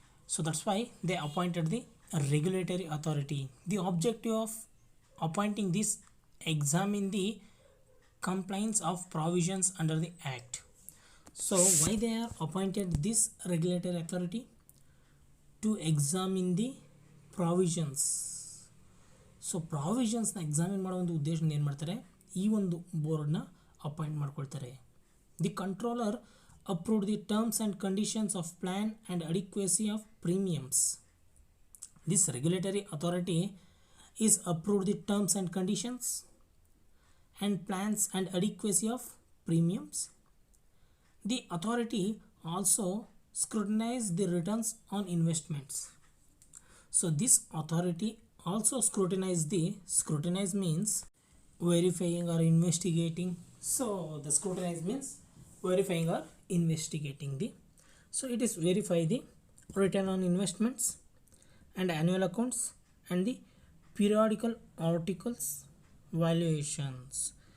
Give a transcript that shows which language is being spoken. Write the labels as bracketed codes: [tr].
[en] So that's why they appointed the regulatory authority. The objective of appointing this examine the compliance of provisions under the Act. So why they are appointed this regulatory authority? To examine the provisions. [kn] So ಪ್ರಾವಿಷನ್ಸ್ನ examine ಮಾಡೋ ಒಂದು ಉದ್ದೇಶದಿಂದ ಏನು ಮಾಡ್ತಾರೆ, ಈ ಒಂದು ಬೋರ್ಡ್ನ appoint ಮಾಡ್ಕೊಳ್ತಾರೆ. [en] The controller approved the terms and conditions of plan and adequacy of premiums. This regulatory authority is approved the terms and conditions and plans and adequacy of premiums. The authority also scrutinize the returns on investments. So this authority also scrutinize means verifying or investigating. So the scrutinize means verifying or investigating so it is verify the return on investments and annual accounts and the periodical articles valuations.